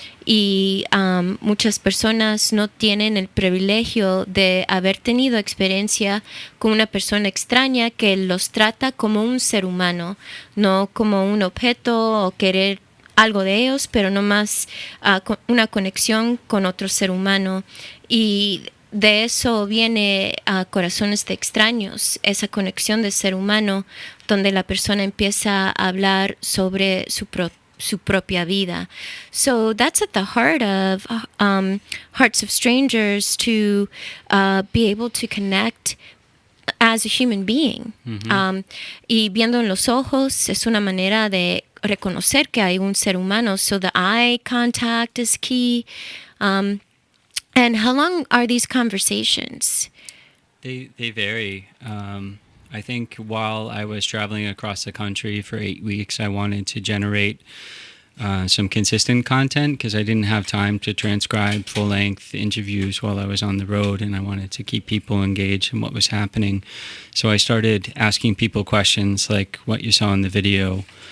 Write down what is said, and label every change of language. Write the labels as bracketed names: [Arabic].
[Spanish] Y muchas personas no tienen el privilegio de haber tenido experiencia con una persona extraña que los trata como un ser humano, no como un objeto o querer algo de ellos, pero no más una conexión con otro ser humano. Y de eso viene a Corazones de Extraños, esa conexión de ser humano donde la persona empieza a hablar sobre su propia vida. [English] So that's at the heart of Hearts of Strangers, to be able to connect as a human being. [Spanish] Y viendo en los ojos es una manera de reconocer que hay un ser humano. [English] So the eye contact is key. And how long are these conversations? They vary. I think while I was traveling across the country for 8 weeks, I wanted to generate some consistent content because I didn't have time to transcribe full-length interviews while I was on the road, and I wanted to keep people engaged in what was happening. So I started asking people questions like what you saw in the video,